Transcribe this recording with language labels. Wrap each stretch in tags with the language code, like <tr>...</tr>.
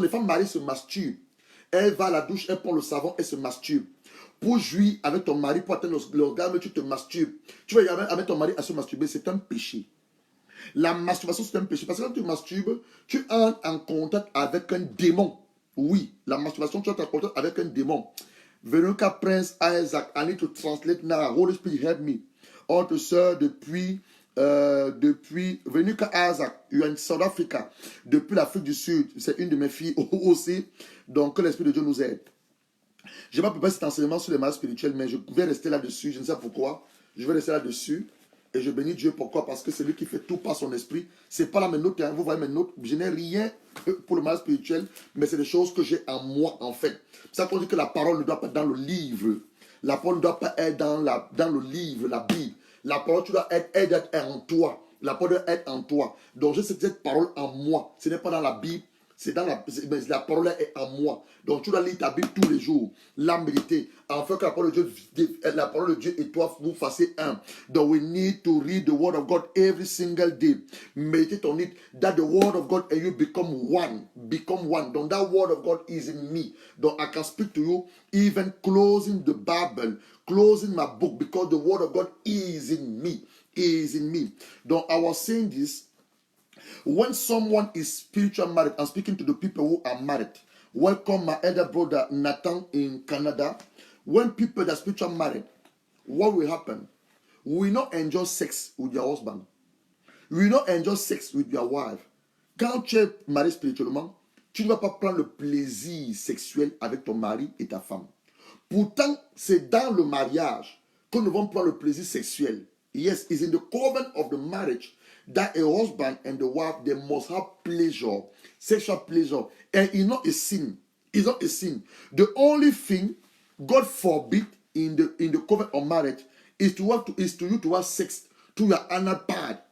<fr>Les femmes mariées se masturbent. Elle va à la douche, elle prend le savon, elle se masturbe. Pour jouir avec ton mari, pour atteindre l'orgasme, tu te masturbes. Tu vas y aller avec ton mari à se masturber, c'est un péché. La masturbation, c'est un péché. Parce que quand tu masturbes, tu entres en contact avec un démon. Oui, la masturbation, tu entres en contact avec un démon.</fr> <en>Veronica Prince Isaac, I need to translate now. Holy Spirit, help me.</en> <fr>Autre sœur, depuis</fr> <en>Veronica Isaac, you are in South Africa.</en> <fr>Depuis l'Afrique du Sud, c'est une de mes filles aussi. Donc, que l'Esprit de Dieu nous aide. Je n'ai pas préparé cet enseignement sur les mariages spirituels, mais je vais rester là-dessus. Je ne sais pas pourquoi. Je vais rester là-dessus. Et je bénis Dieu. Pourquoi? Parce que c'est lui qui fait tout par son esprit. Ce n'est pas là mes notes. Hein. Vous voyez mes notes. Je n'ai rien pour le mariage spirituel, mais c'est des choses que j'ai en moi, en fait. C'est ça qu'on dit que la parole ne doit pas être dans le livre. La parole ne doit pas être dans le livre, la Bible. La parole, tu dois être en toi. La parole doit être en toi. Donc, j'ai cette parole en moi. Ce n'est pas dans la Bible. La parole est en moi. Donc tu dois lire ta Bible tous les jours. La méditer. Afin que la parole de Dieu et toi, vous fassiez un. Donc</fr> <en>we need to read the word of God every single day. Meditate on it. That the word of God and you become one. Become one.</en> <fr>Donc</fr> <en>that word of God is in me.</en> <fr>Donc</fr> <en>I can speak to you even closing the Bible. Closing my book. Because the word of God is in me. Is in me.</en> <fr>Donc</fr> <en>I was saying this. When someone is spiritually married, I'm speaking to the people who are married. Welcome my elder brother Nathan in Canada. When people that are spiritually married, what will happen? We will not enjoy sex with your husband. We will not enjoy sex with your wife.</en> <fr>Quand tu es marié spirituellement, tu ne vas pas prendre le plaisir sexuel avec ton mari et ta femme. Pourtant, c'est dans le mariage que nous devons prendre le plaisir sexuel.</fr> <en>Yes, it's in the covenant of the marriage that a husband and the wife, they must have pleasure, sexual pleasure. And it's not a sin. It's not a sin. The only thing God forbid in the covenant of marriage is to you to have sex to your anal part.</en>